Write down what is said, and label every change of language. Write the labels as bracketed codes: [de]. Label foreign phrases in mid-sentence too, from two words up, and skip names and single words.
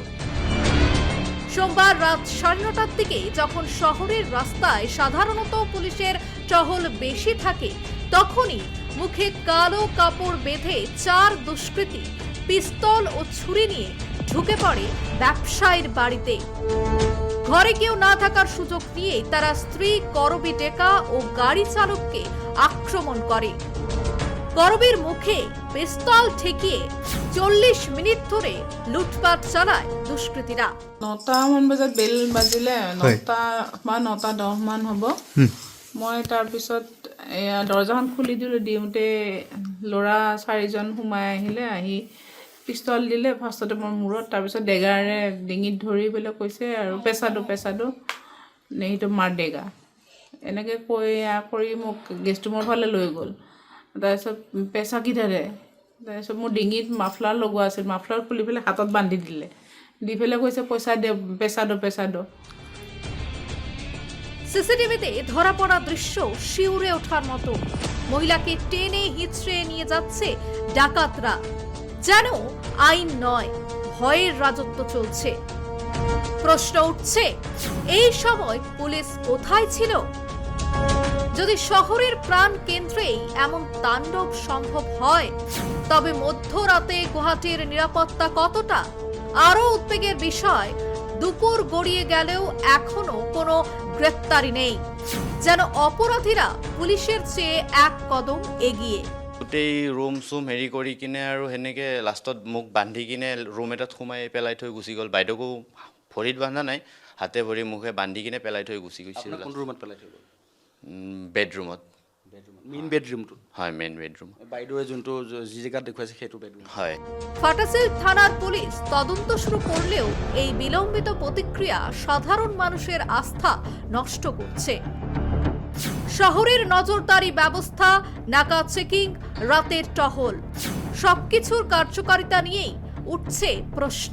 [bn] সোমবার রাত 9:30টার দিকে যখন শহরের রাস্তায় সাধারণত পুলিশের টহল বেশি থাকে, তখনই মুখে কালো কাপড় বেঁধে 4 দুষ্কৃতী পিস্তল ও ছুরি নিয়ে ঢুকে পড়ে ব্যবসায়ীর বাড়িতে। ঘরে কেউ না থাকার সুযোগ নিয়ে তারা স্ত্রী করবী ডেকা ও গাড়ি চালককে আক্রমণ করে। করবীর মুখে পিস্তল ঠেকিয়ে 40 মিনিট ধরে লুটপাট চালায় দুষ্কৃতীরা। [as] 9টামান বজাত বেল বাজিলে, 9টা বা 9:10 মান হ'ব। মই তাৰপিছত দৰজাখন খুলি দিওঁতে ল'ৰা 4জন সোমাই আহিলে। আহি পিস্তল দিলে ফাৰ্ষ্টতে মোৰ মূৰত, তাৰপিছত ডেগাৰে ডিঙিত ধৰি পেলাই কৈছে আৰু পেচাদো সেইটো [hi] मार देगा, [as] এনেকৈ কৈ কৰি মোক গেষ্ট ৰুমৰ ফালে লৈ গ'ল। তাৰপিছত [hi] पैसा किधरे, [as] তাৰপিছত মোৰ ডিঙিত মাফলাৰ লগোৱা আছিল, মাফলাৰ খুলি পেলাই হাতত বান্ধি দিলে, দি পেলাই কৈছে [hi] पैसा दे, [as] পেচাদো। [bn] সিসিটিভিতে ধরা পড়া দৃশ্য শিউরে ওঠার মতো। মহিলাকে টেনে হিঁচড়ে নিয়ে যাচ্ছে ডাকাতরা, যেন আইন নয়, ভয়ের রাজত্ব চলছে। প্রশ্ন উঠছে, এই সময় পুলিশ কোথায় ছিল? যদি শহরের প্রাণ কেন্দ্রেই এমন তাণ্ডব সম্ভব হয়, তবে মধ্যরাতে গুয়াহাটির নিরাপত্তা কতটা? আরো উদ্বেগের বিষয়, দুপুর গড়িয়ে গেলেও এখনো কোনো গ্রেপ্তারি নেই, যেন অপরাধীরা পুলিশের চেয়ে এক কদম এগিয়ে। [as] গোটেই ৰুম চুম হেৰি কৰি কিনে আৰু সেনেকৈ লাষ্টত মোক বান্ধি কিনে ৰুম এটাত সোমাই পেলাই থৈ গুচি গ'ল। বাইদেউকো ভৰিত বান্ধা নাই, হাতে ভৰি মুখে বান্ধি কিনে পেলাই থৈ গুচি গৈছিল। ৰুমত পেলাই থৈ গ'ল? বেডৰুমত। মেইন বেডৰুমটো? হয়, মেইন বেডৰুম। বাইদেৱে যোনটো যি জেগাত দেখুৱাইছে সেইটো বেডৰুম? হয়। [bn] ফাটাসিল থানার পুলিশ তদন্ত শুরু করলেও এই বিলম্বিত প্রতিক্রিয়া সাধারণ মানুষের আস্থা নষ্ট করছে। শহরের নজরদারি ব্যবস্থা, নাকা চেকিং, রাতের টহল, সবকিছুর কার্যকারিতা নিয়েই উঠছে প্রশ্ন।